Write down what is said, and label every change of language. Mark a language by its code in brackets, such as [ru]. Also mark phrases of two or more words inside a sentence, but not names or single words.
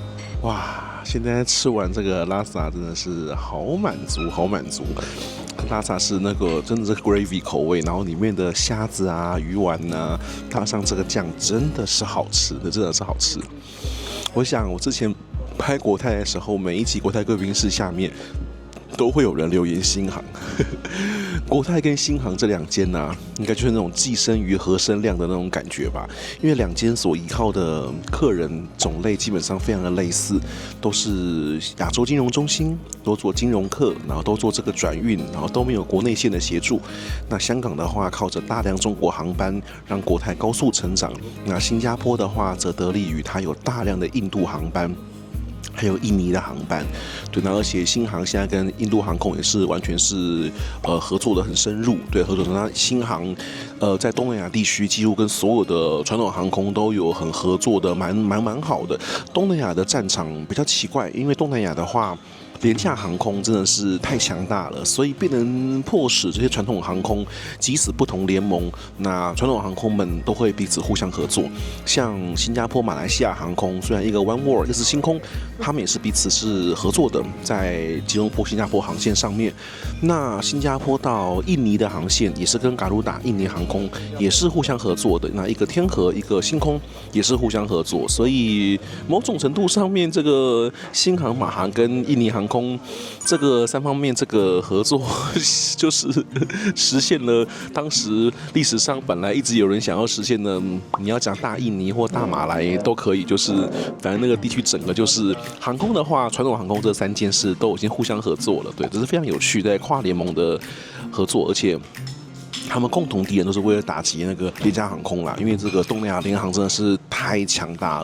[zh] 哇，現在吃完這個拉薩真的是好滿足，好滿足。拉薩是那個真的是 gravy 口味，然後裡面的蝦子啊、魚丸啊，搭上這個醬真的是好吃的，真的是好吃。我想我之前拍國泰的時候，每一集國泰貴賓室下面都會有人留言新航。國泰跟新航這兩間呢，應該就是那種寄生魚和生亮的那種感覺吧。因為兩間所依靠的客人種類基本上非常的類似，都是亞洲金融中心，都做金融客，然後都做這個轉運，然後都沒有國內線的協助。那香港的話，靠着大量中國航班讓國泰高速成長。那新加坡的話，則得利於它有大量的印度航班。還有印尼的航班，對，那而且新航現在跟印度航空也是完全是合作的很深入，對，合作的。那新航在東南亞地區幾乎跟所有的傳統航空都有很合作的蠻好的。東南亞的戰場比較奇怪，因為東南亞的話，廉價航空真的是太強大了，所以變成迫使這些傳統航空，即使不同聯盟，那傳統航空們都會彼此互相合作。像新加坡、馬來西亞航空，雖然一個 One World，一個是星空，他們也是彼此是合作的，在吉隆坡、新加坡航線上面。那新加坡到印尼的航線也是跟嘎魯達印尼航空也是互相合作的。那一個天河，一個星空也是互相合作，所以某種程度上面，這個新航、馬航跟印尼航空這個三方面這個合作，就是實現了當時歷史上本來一直有人想要實現的，你要講大印尼或大馬來都可以，就是反正那個地區整個就是航空的話，傳統航空這3件事都已經互相合作了，對，這是非常有趣的跨聯盟的合作，而且他們共同敵人都是為了打擊那個廉價航空啦，因為這個東南亞聯航真的是太強大了。